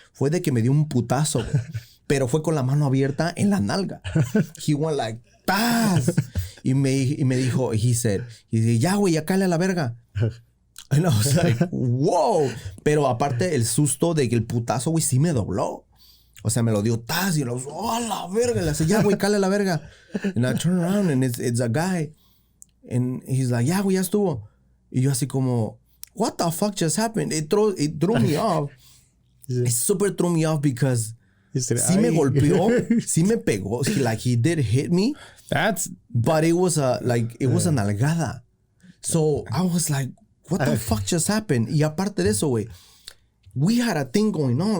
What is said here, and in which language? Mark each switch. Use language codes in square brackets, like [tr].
[es] Fue de que me dio un putazo, güey. Pero fue con la mano abierta en la nalga. [en] He went like, [es] ¡tas! Y me dijo, [en] he said, [es] ya, güey, ya cállate a la verga. [en] And I was like, wow. [es] Pero aparte el susto de que el putazo, güey, sí me dobló. O sea, me lo dio tas y a la verga. Le dice, ya, güey, cállate a la verga. [en] And I turn around and it's a guy. And he's like, [es] ya, güey, ya estuvo. Y yo así como, [en] what the fuck just happened? It threw me off. It super threw me off because [es] sí me golpeó, sí me pegó. [en] Like he did hit me. But it was a nalgada. So I was like, what the fuck just happened? [es] Y aparte de eso, güey, [en] we had a thing going on.